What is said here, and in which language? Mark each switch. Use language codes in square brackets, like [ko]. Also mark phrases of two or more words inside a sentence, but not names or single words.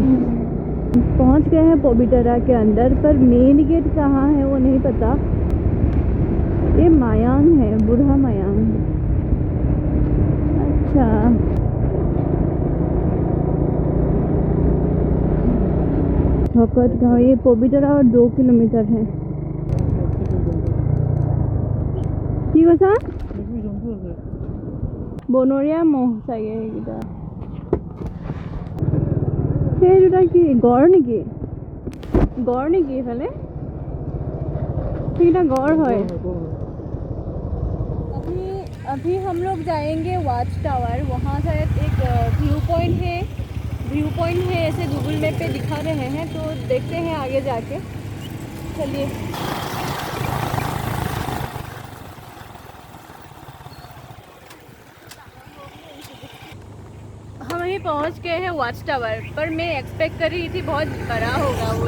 [hi] पहुँच गए हैं पबितरा के अंदर, पर मेन गेट कहाँ है वो नहीं पता। ये मायांग है, बूढ़ा मायांग। अच्छा, भकत गाँव, ये पबितरा और 2 किलोमीटर है। [as] কি কৈছা? বনৰীয়া মহ চাগে সেইকেইটা। সেই দুটা কি গড় নেকি? গড় নেকি এইফালে? সেইটা [hi] गौर है। अभी हम लोग जाएंगे [en] watch tower. [hi] वहाँ शायद एक [en] view point [hi] है, ऐसे [en] Google map [hi] पे दिखा रहे हैं, तो देखते हैं आगे जाके। चलिए। हम अभी पहुँच गए हैं [en] watch tower, [hi] पर मैं एक्सपेक्ट कर रही थी बहुत बड़ा होगा वो।